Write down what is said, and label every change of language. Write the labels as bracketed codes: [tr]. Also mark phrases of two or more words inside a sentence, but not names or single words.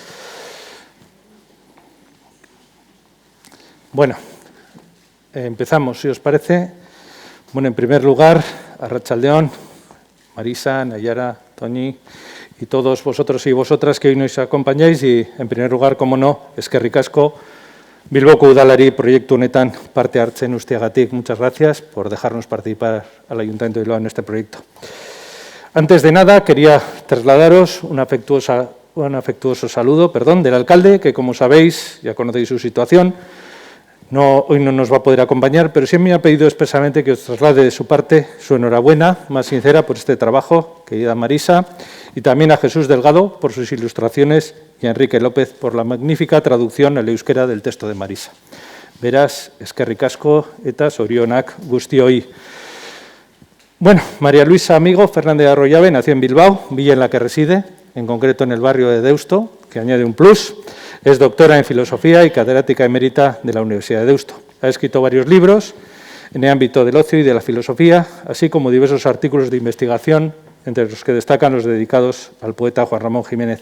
[es] Bueno, empezamos, si os parece. Bueno, en primer lugar, Arratsaldeon, Marisa, Nayara, Toñi y todos vosotros y vosotras que hoy nos acompañáis. Y, en primer lugar, como no, [eu] eskerrik asko, Bilboko Udalari proiektu honetan parte hartzen usteagatik. [es] Muchas gracias por dejarnos participar al Ayuntamiento de Bilbao en este proyecto. Antes de nada, quería trasladaros un afectuoso saludo del alcalde, que, como sabéis, ya conocéis su situación. Hoy no nos va a poder acompañar, pero sí me ha pedido expresamente que os traslade de su parte su enhorabuena más sincera por este trabajo, querida Marisa, y también a Jesús Delgado por sus ilustraciones y a Enrique López por la magnífica traducción al euskera del texto de Marisa. [eu] Beraz, eskerrik asko eta zorionak guztioi. [es] Bueno, María Luisa Amigo Fernández de Arroyabe nació en Bilbao, villa en la que reside, en concreto en el barrio de Deusto, que añade un plus. Es doctora en Filosofía y catedrática emérita de la Universidad de Deusto. Ha escrito varios libros en el ámbito del ocio y de la filosofía, así como diversos artículos de investigación, entre los que destacan los dedicados al poeta Juan Ramón Jiménez.